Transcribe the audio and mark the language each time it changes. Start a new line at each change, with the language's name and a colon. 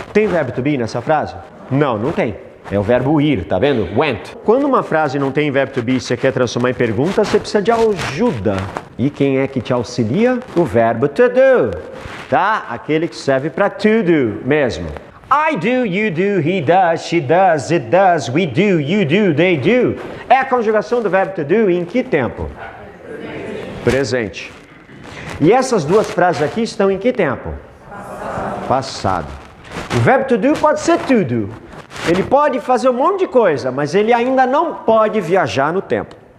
Portuguese: Tem verbo to be nessa frase? Não, não tem. É o verbo ir, tá vendo? Went. Quando uma frase não tem verbo to be e você quer transformar em pergunta, você precisa de ajuda. E quem é que te auxilia? O verbo to do. Tá? Aquele que serve para to do mesmo.
English: I do, you do, he does, she does, it does, we do, you do, they do.
Portuguese: É a conjugação do verbo to do em que tempo? Presente. E essas duas frases aqui estão em que tempo? Passado. O verbo to do pode ser to do. Ele pode fazer um monte de coisa, mas ele ainda não pode viajar no tempo.